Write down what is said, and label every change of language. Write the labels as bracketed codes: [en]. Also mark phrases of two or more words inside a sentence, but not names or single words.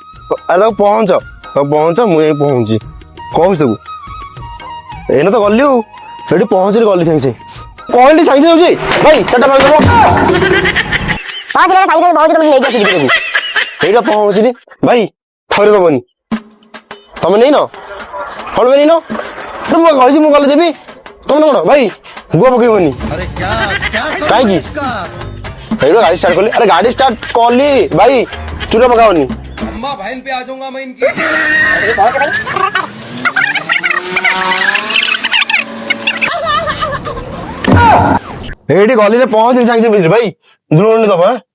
[or] ଆରେ ପହଞ୍ଚ ମୁଁ ଯାଇ ପହଞ୍ଚି କହୁଛି ସବୁ ଏଇନା ତ ଗଲି ଆଉ ସେଠି ପହଞ୍ଚିଲି ଗଲି ସାଙ୍ଗେ କହିଲି ସାଙ୍ଗେ ଯାଉଛି ଭାଇ ଚାରିଟା ସେଇଟା ପହଞ୍ଚିଲି ଭାଇ ଥରେ ଦବନି ତମେ ନେଇନ କଣ ପାଇଁ ନେଇନ ମୁଁ କହିଛି ମୁଁ ଗଲେ ଦେବି ତମେ କଣ ଭାଇ ଗୁଆ ପକେଇବନି କାହିଁକି ହେଇଗଲା ଗାଡି ଷ୍ଟାର୍ଟ କଲି ଆରେ ଗାଡି ଷ୍ଟାର୍ଟ କଲି ଭାଇ ଚୁନା ପକାବନି [hi] अम्मा बहन पे आ जाऊंगा मैं इनकी [or] ଏଇଠି ଗଲିରେ ପହଞ୍ଚିଲି ସାଙ୍ଗେ ସାଙ୍ଗେ ବୁଝିଲି ଭାଇ ଦୂର ଦବ